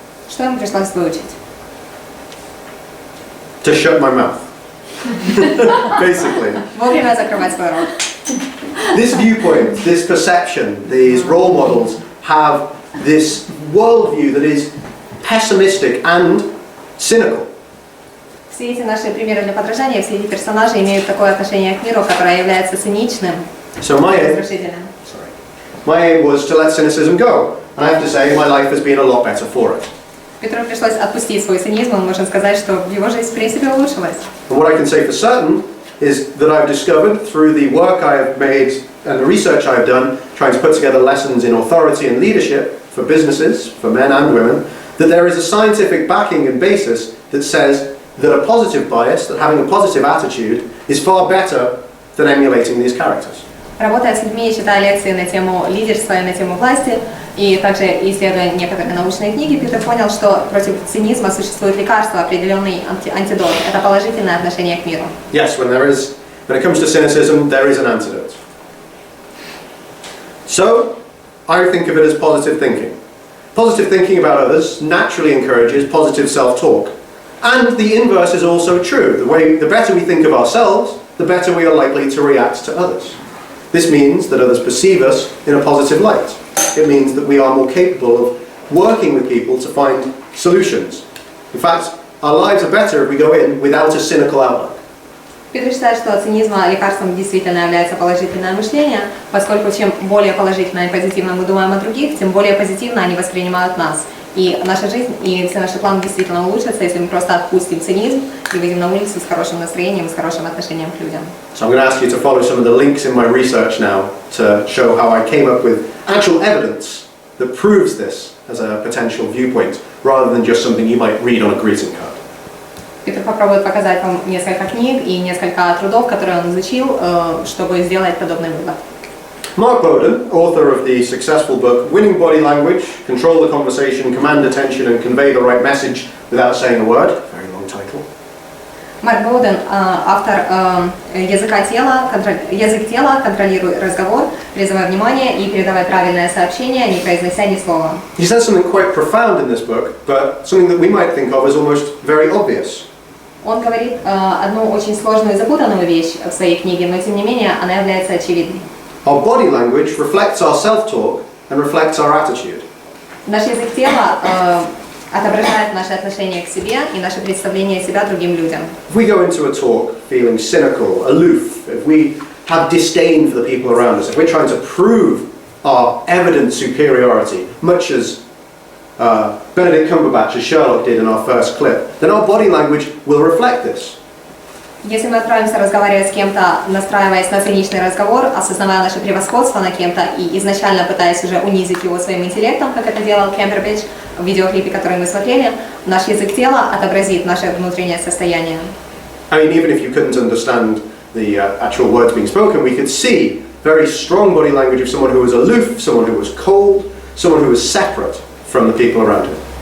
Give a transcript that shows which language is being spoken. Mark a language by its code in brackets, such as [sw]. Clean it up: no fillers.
[ru] Что ему пришлось выучить? [en] To shut my mouth. Basically. [ru] Вовремя закрывать свой рот. [en] This viewpoint, this perception, these role models have this worldview that is pessimistic and cynical. [ru] Все эти наши примеры для подражания, все эти персонажи имеют такое отношение к миру, которое является циничным, разрушительным. [en] My aim was to let cynicism go, and I have to say my life has been a lot better for it. [ru] Петру пришлось отпустить свой цинизм, он может сказать, что его жизнь в принципе улучшилась. [en] And what I can say for certain is that I've discovered through the work I have made and the research I have done, trying to put together lessons in authority and leadership for businesses, for men and women, that there is a scientific backing and basis that says that a positive bias, that having a positive attitude, is far better than emulating these characters. [ru] Работая с людьми, читая лекции на тему лидерства и на тему власти, и также исследуя некоторые научные книги, Питер понял, что против цинизма существует лекарство, определенный антидот. Это положительное отношение к миру. [en] Yes, when it comes to cynicism, there is an antidote. So, I think of it as positive thinking. Positive thinking about others naturally encourages positive self-talk. And the inverse is also true. The better we think of ourselves, the better we are likely to react to others. This means that others perceive us in a positive light. It means that we are more capable of working with people to find solutions. In fact, our lives are better if we go in without a cynical outlook. [ru] Питер считает, что от цинизма лекарством действительно является положительное мышление, поскольку чем более положительно и позитивно мы думаем о других, тем более позитивно они воспринимают нас. И наша жизнь и все наши планы действительно улучшатся, если мы просто отпустим цинизм и выйдем на улицу с хорошим настроением и с хорошим отношением к людям. [en] So I'm going to ask you to follow some of the links in my research now to show how I came up with actual evidence that proves this as a potential viewpoint, rather than just something you might read on a greeting card. [ru] Питер попробует показать вам несколько книг и несколько трудов, которые он изучил, чтобы сделать подобный вывод. [en] Mark Bowden, author of the successful book Winning Body Language, Control the Conversation, Command Attention and Convey the Right Message Without Saying a Word. Very long title. [ru] Марк Боуден, автор «Язык тела, контролируй разговор, призывай внимание и передавай правильное сообщение, не произнося ни слова». [en] He says something quite profound in this book, but something that we might think of as almost very obvious. [ru] Он говорит одну очень сложную и запутанную вещь в своей книге, но тем не менее она является очевидной. [en] Our body language reflects our self-talk and reflects our attitude. [ru] Наш язык тела отображает наше отношение к себе и наше представление себя другим людям. [en] If we go into a talk feeling cynical, aloof, if we have disdain for the people around us, if we're trying to prove our evident superiority, much as Benedict Cumberbatch as Sherlock did in our first clip, then our body language will reflect this. [ru] Если мы отправимся разговаривать с кем-то, настраиваясь на циничный разговор, осознавая наше превосходство над кем-то и изначально пытаясь уже унизить его своим интеллектом, как это делал Камбербэтч в видеоклипе, который мы смотрели, наш язык тела отобразит наше внутреннее состояние. [en] I mean, even if you couldn't understand the actual words being spoken, we could see very strong body language of someone who was aloof, someone who was cold, someone who was separate from the people around him.